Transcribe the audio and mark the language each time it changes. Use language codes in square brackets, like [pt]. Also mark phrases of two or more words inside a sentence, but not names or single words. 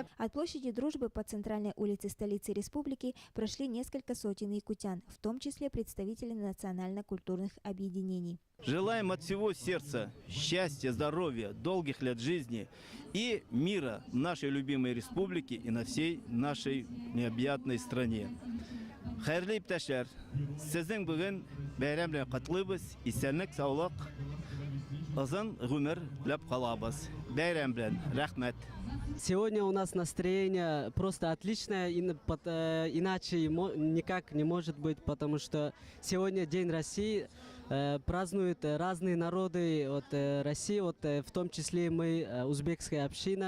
[ru] От площади Дружбы по центральной улице столицы республики прошли несколько сотен якутян, в том числе представители национально-культурных объединений. Желаем от всего сердца счастья, здоровья, долгих лет жизни и мира в нашей любимой республике и на всей нашей необъятной стране. [tt] Хайрлы иптәшләр, сезнең бүген бәйрәм белән котлыйбыз, исәнлек, саулык, озын гомер теләп калабыз. Бәйрәм белән, рәхмәт. [ru] Сегодня у нас настроение просто отличное, иначе никак не может быть, потому что сегодня День России, празднуют разные народы от России, в том числе мы, узбекская община.